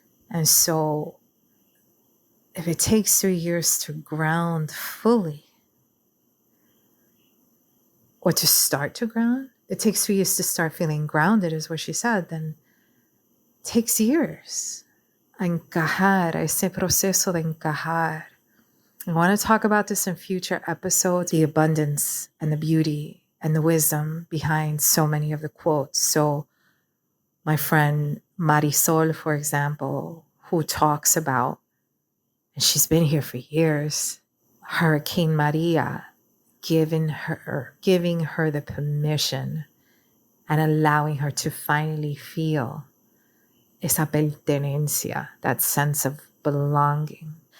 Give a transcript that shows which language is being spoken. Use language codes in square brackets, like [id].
[en] And so if it takes 3 years to ground fully, or to start to ground, it takes 3 years to start feeling grounded, is what she said, then it takes years. [es] Encajar, ese proceso de encajar. [en] I want to talk about this in future episodes, the abundance and the beauty and the wisdom behind so many of the quotes. So my friend Marisol, for example, who talks about, and she's been here for years, Hurricane Maria, giving her the permission and allowing her to finally feel [es] esa pertenencia, [en] that sense of belonging.